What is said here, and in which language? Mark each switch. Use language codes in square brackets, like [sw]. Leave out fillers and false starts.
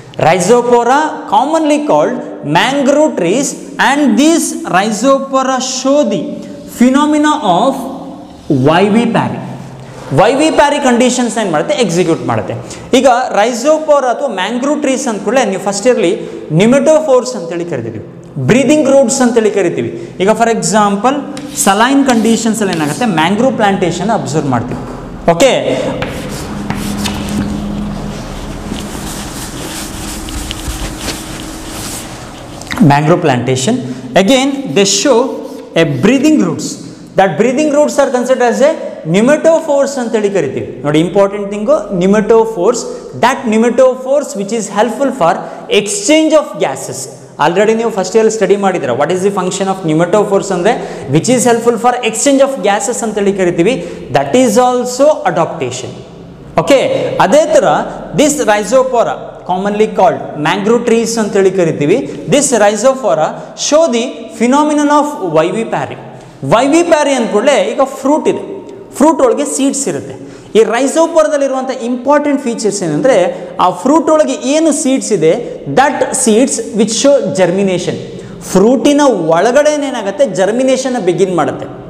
[en] Rhizopora commonly called mangrove trees, and these rhizopora show the phenomena of vivipary. [kn] ವೈವಿಪ್ಯಾರಿ conditions ಏನು ಮಾಡುತ್ತೆ, execute ಮಾಡುತ್ತೆ. ಈಗ ರೈಸೋಪೋರಾ ಅಥವಾ ಮ್ಯಾಂಗ್ರೂವ್ ಟ್ರೀಸ್ ಅಂದ್ಕೊಳ್ಳೆ ನೀವು ಫಸ್ಟ್ ಇಯರ್ಲಿ ನಿಮೆಟೋಫೋರ್ಸ್ ಅಂತೇಳಿ ಕರಿತೀವಿ, ಬ್ರೀದಿಂಗ್ ರೂಟ್ಸ್ ಅಂತೇಳಿ ಕರಿತೀವಿ. ಈಗ ಫಾರ್ ಎಕ್ಸಾಂಪಲ್ ಸಲೈನ್ ಕಂಡೀಷನ್ಸಲ್ಲಿ ಏನಾಗುತ್ತೆ, ಮ್ಯಾಂಗ್ರೂವ್ ಪ್ಲಾಂಟೇಶನ್ ಅಬ್ಸರ್ವ್ ಮಾಡ್ತೀವಿ. [en] Okay, mangrove plantation, again they show a breathing roots. That breathing roots are considered as a nematophores [kn] ಅಂತೇಳಿ ಕರಿತೀವಿ. ನೋಡಿ important thing, nematophores. [en] That nematophores which is helpful for exchange of gases. [kn] Already ನೀವು first year study ಮಾಡಿದ್ರೆ [en] what is the function of nematophores ಅಂದರೆ which is helpful for exchange of gases [kn] ಅಂತೇಳಿ ಕರಿತೀವಿ. [en] That is also adaptation. Okay, ಅದೇ ಥರ this rhizophora commonly called mangrove trees [kn] ಅಂತೇಳಿ ಕರಿತೀವಿ. [en] This rhizopora show the phenomenon of vivipary. [kn] ವೈವಿಪ್ಯಾರಿ ಅಂದ್ಕೂಡಲೇ ಈಗ fruit ಇದೆ, fruit ಒಳಗೆ ಸೀಡ್ಸ್ ಇರುತ್ತೆ. ಈ ರೈಸೋಪೋರದಲ್ಲಿರುವಂಥ ಇಂಪಾರ್ಟೆಂಟ್ ಫೀಚರ್ಸ್ ಏನಂದರೆ ಆ ಫ್ರೂಟ್ ಒಳಗೆ ಏನು ಸೀಡ್ಸ್ ಇದೆ [en] That seeds which show germination. [kn] ಫ್ರೂಟಿನ ಒಳಗಡೆ ಏನಾಗುತ್ತೆ ಜರ್ಮಿನೇಷನ್ ಬಿಗಿನ್ ಮಾಡುತ್ತೆ.